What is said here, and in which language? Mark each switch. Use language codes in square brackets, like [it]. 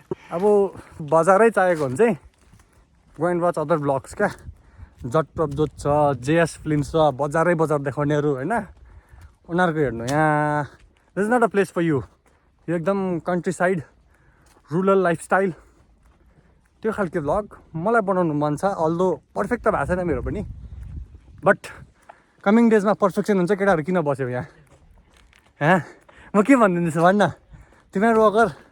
[ne] अब बजारै चाहिएको भने चाहिँ [en] go and watch other vlogs [ne] क्या। जट प्रपजोत छ, जेएस फिल्म्स छ, बजारै बजार देखाउनेहरू होइन, उनीहरूको हेर्नु। यहाँ [en] This is not a place for you. [ne] यो एकदम कन्ट्री साइड रुरल लाइफस्टाइल त्यो खालको भ्लग मलाई बनाउनु मन छ। अल्दो पर्फेक्ट त भएको छैन मेरो पनि, बट कमिङ डेजमा पर्फेक्सन हुन्छ। केटाहरू किन बस्यो यहाँ? म के भनिदिँदैछु भन्न, तिमीहरू अगर